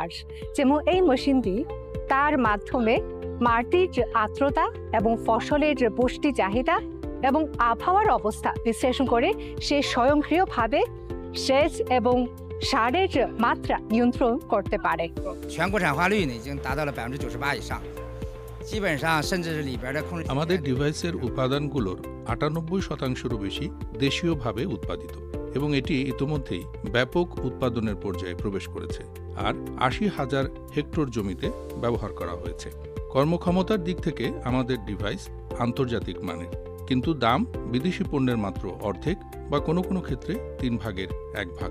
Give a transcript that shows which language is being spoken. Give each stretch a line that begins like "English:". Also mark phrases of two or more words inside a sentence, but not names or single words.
Bangla: যেমন এই মেশিনটি, তার মাধ্যমে মাটির আর্দ্রতা এবং ফসলের পুষ্টি চাহিদা এবং আবহাওয়ার অবস্থা বিশ্লেষণ করে সে স্বয়ংক্রিয়ভাবে সেচ এবং সারের মাত্রা নিয়ন্ত্রণ করতে পারে।
Chinese: 全国产化率呢已经达到了98%以上，基本上甚至是里边的控制。
Bangla: আমাদের ডিভাইসের উপাদানগুলোর 98%-এরও বেশি দেশীয়ভাবে উৎপাদিত এবং এটি ইতোমধ্যেই ব্যাপক উৎপাদনের পর্যায়ে প্রবেশ করেছে আর 80,000 হেক্টর জমিতে ব্যবহার করা হয়েছে। কর্মক্ষমতার দিক থেকে আমাদের ডিভাইস আন্তর্জাতিক মানের, কিন্তু দাম বিদেশি পণ্যের মাত্র অর্ধেক বা কোনো কোনো ক্ষেত্রে 3 ভাগের 1 ভাগ।